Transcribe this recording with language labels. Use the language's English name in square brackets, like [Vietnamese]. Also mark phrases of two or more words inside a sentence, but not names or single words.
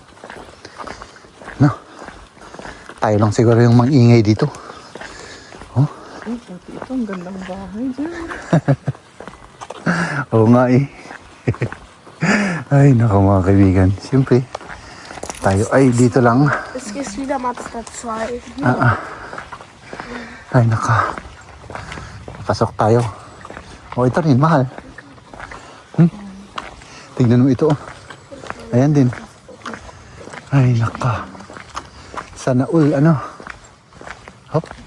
[Filipino] No? Tayo lang siguro yung mangingay dito. Oh? Ay, puti ito. Ang gandang bahay dyan. Oo nga eh. Ay, naku mga kaibigan. Siyempre, tayo ay dito lang. [German] Es geht wieder mal Platz 2. [Filipino] Ay, naka. Pasok tayo. O, ito rin, mahal. Tignan mo ito. Ayan din. Ay, naka. Sana all, ano. Hop.